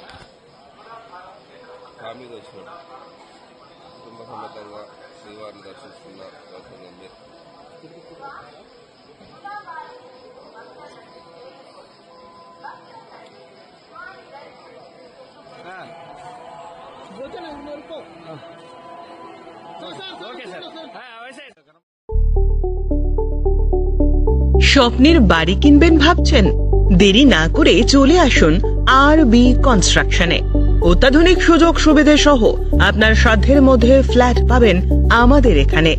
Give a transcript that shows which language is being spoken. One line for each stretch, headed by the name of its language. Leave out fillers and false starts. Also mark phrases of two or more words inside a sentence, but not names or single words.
Telugu: కామిగోచూడ కుటుంబ సమేతంగా శ్రీవారిని దర్శిస్తున్న గౌతమ్ గంభీర్.
English: okay sir.
Bangla: স্বপ্নের বাড়ি কিনবেন ভাবছেন? দেরি না করে চলে আসুন আরবি কনস্ট্রাকশনে। অত্যাধুনিক সুযোগ সুবিধা সহ আপনার সাধ্যের মধ্যে ফ্ল্যাট পাবেন আমাদের এখানে।